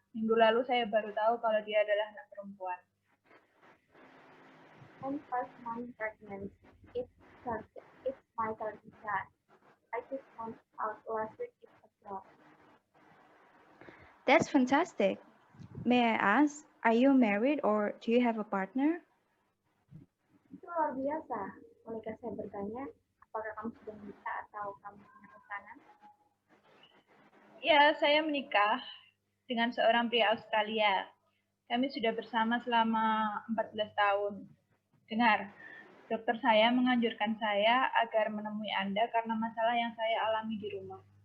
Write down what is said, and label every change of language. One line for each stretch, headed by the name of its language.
Indonesian: Minggu lalu saya baru tahu kalau dia adalah anak perempuan.
English: I'm first month pregnant. It's my third child. I just found out last week it's a girl. That's fantastic. May I ask, are you married or do you have a partner?
Indonesian: Itu luar biasa. Bolehkah saya bertanya, apakah kamu sudah menikah atau kamu punya pasangan? Ya, saya menikah dengan seorang pria Australia. Kami sudah bersama selama 14 tahun. Dengar, dokter saya menganjurkan saya agar menemui Anda karena masalah yang saya alami di rumah.